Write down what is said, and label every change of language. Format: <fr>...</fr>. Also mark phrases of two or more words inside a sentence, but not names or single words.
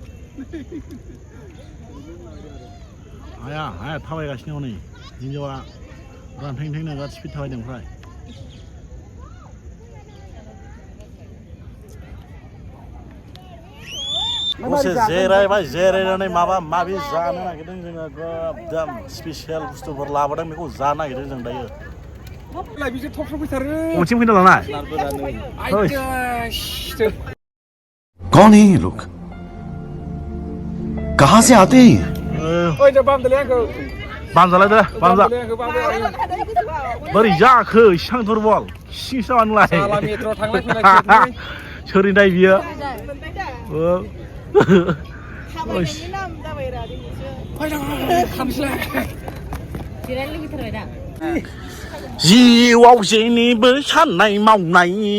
<brx>हाया थाबायगासिनो नै हिन्जावा रानथें नोगोद स्पिड थाबायदों ओमफ्राय दसे जिरायबाय जिरायनानै माबा माबि जानो नागिरदों जोङो एकदम स्पेसियेल बुस्थुफोर लाबोदों बेखौ जानो नागिरदों जों दायो अबेथिं फैना लानाय</brx> <hi>कौन है ये लोग कहाँ से आते हैं</hi> <brx>बामजालाय दे बामजा बोरै जाखो इसां दुरबल सिंसो नोंलाय सोरनि दाय बियो जिउआव जेनिबो साननाय मावनाय</brx>